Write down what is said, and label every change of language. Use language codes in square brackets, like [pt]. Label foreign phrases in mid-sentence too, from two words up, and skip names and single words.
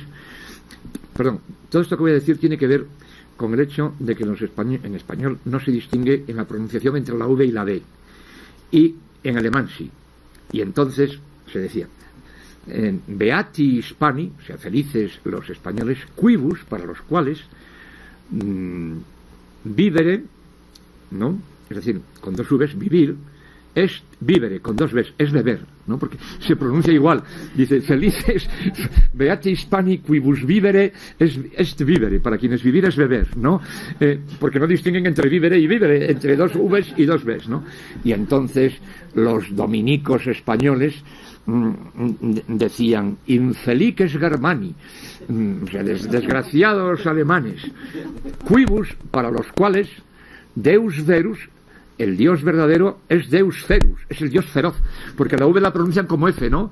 [es] Perdón, todo esto que voy a decir tiene que ver con el hecho de que en español no se distingue en la pronunciación entre la V y la D, y en alemán sí. Y entonces se decía [la] Beati Hispani, [es] o sea, felices los españoles, quibus, para los cuales vivere, ¿no? Es decir, con dos V's, vivir, [la] est vivere, [es] con dos V's, es beber, ¿no? Porque se pronuncia igual. Dice, felices, [la] beati hispani quibus vivere, est vivere, [es] para quienes vivir es beber, ¿no? Porque no distinguen entre vivere y vivere, entre dos V's y dos B's, ¿no? Y entonces los dominicos españoles decían, [la] infelices germani, [es] o sea, desgraciados alemanes, quibus, para los cuales [la] Deus verus, [es] el Dios verdadero, es [la] Deus ferus, [es] es el Dios feroz, porque la V la pronuncian como F, ¿no?